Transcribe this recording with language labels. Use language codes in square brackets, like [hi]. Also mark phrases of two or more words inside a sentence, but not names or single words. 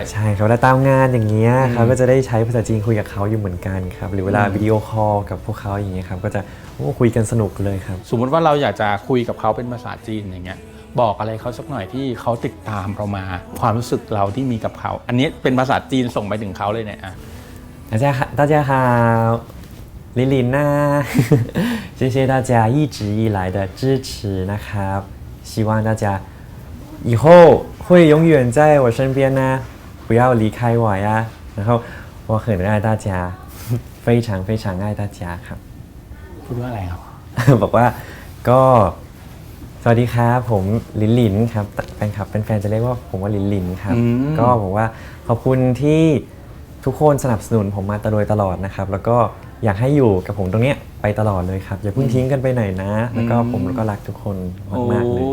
[th] ใช่ครับเวลาตามงานอย่างเงี้ยเขาก็จะได้ใช้ภาษาจีนคุยกับเขาอยู่เหมือนกันครับหรือเวลาวิดีโอคอลกับพวกเขาอย่างเงี้ยครับก็จะคุยกันสนุกเลยครับ สมมติว่าเราอยากจะคุยกับเขาเป็นภาษาจีนอย่างเงี้ยบอกอะไรเขาสักหน่อยที่เขาติดตามเรามาความรู้สึกเราที่มีกับเขา อันนี้เป็นภาษาจีนส่งไปถึงเขาเลยเนี่ยอ่ะ [zh] 大家好， ลิลินนะ谢谢大家一直以来的支持 [th] นะครับ [zh] 希望大家以后会永远在我身边呢不要离开我呀然后我很爱大家非常非常爱大家ครับ [th] พูดว่าอะไรครับ บอกว่าก็สวัสดีครับผมลินลินครับแฟนคลับเป็นแฟนจะเรียกว่าผมว่าลินลินครับ ก็บอกว่าขอบคุณที่ทุกคนสนับสนุนผมมาโดยตลอดนะครับแล้วก็อยากให้อยู่กับผมตรงเนี้ยไปตลอดเลยครับอย่าเพิ่งทิ้งกันไปไหนนะแล้วก็ผมก็รักทุกคนมากๆเลย